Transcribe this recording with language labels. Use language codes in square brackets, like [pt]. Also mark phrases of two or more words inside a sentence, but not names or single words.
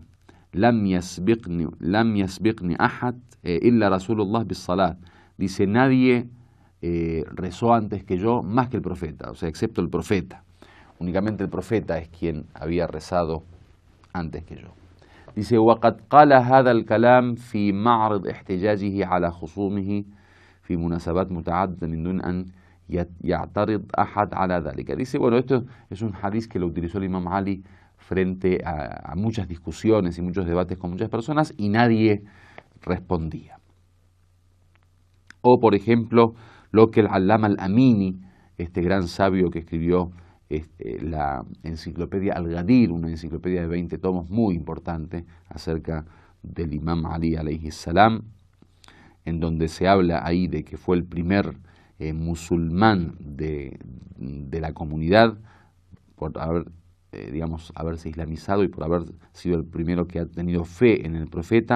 [ar] لم يسبقني أحد إلا رسول الله بالصلاة". [es] Dice: nadie rezó antes que yo más que el profeta, o sea, excepto el profeta. Únicamente el profeta es quien había rezado antes que yo. Dice, [ar] وَقَدْ قَالَ هَذَا الكلام في معرض احتجاجه على خصومه في مناسبات متعددة من دون أن يعترض أحد على ذلك. [es] Dice, bueno, esto es un hadiz que lo utilizó el Imam Ali frente a muchas discusiones y muchos debates con muchas personas y nadie respondía. O, por ejemplo, lo que el Allama al-Amini, este gran sabio que escribió la enciclopedia Al-Ghadir, una enciclopedia de 20 tomos muy importante acerca del Imam Ali [ar] عليه السلام, [es] en donde se habla ahí de que fue el primer musulmán de la comunidad por haberse islamizado y por haber sido el primero que ha tenido fe en el profeta.